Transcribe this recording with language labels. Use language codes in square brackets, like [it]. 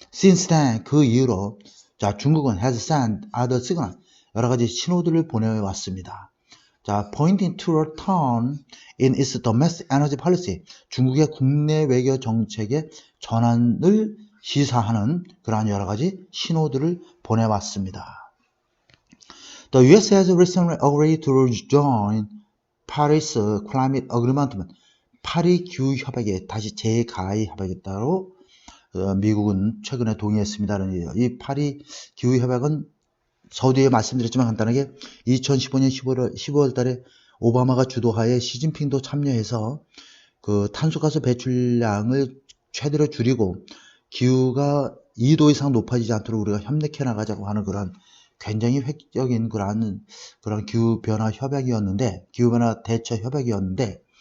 [en] Since then, [ko] 그 이후로 자, 중국은 [en] has sent other signal, [ko] 여러 가지 신호들을 보내왔습니다. 자, [en] pointing to a turn in its domestic energy policy, [ko] 중국의 국내 외교 정책의 전환을 시사하는 그러한 여러 가지 신호들을 보내왔습니다. [en] The US has recently agreed to join Paris Climate Agreement, [ko] 파리 기후 협약에 다시 재가입하겠다고 미국은 최근에 동의했습니다라는 얘기예요. 이 파리 기후 협약은 서두에 말씀드렸지만 간단하게 2015년 15월 달에 오바마가 주도하에 시진핑도 참여해서 그 탄소가스 배출량을 최대로 줄이고 기후가 2도 이상 높아지지 않도록 우리가 협력해 나가자고 하는 그런 굉장히 획기적인 그런 기후변화 협약이었는데, 기후변화 대처 협약이었는데,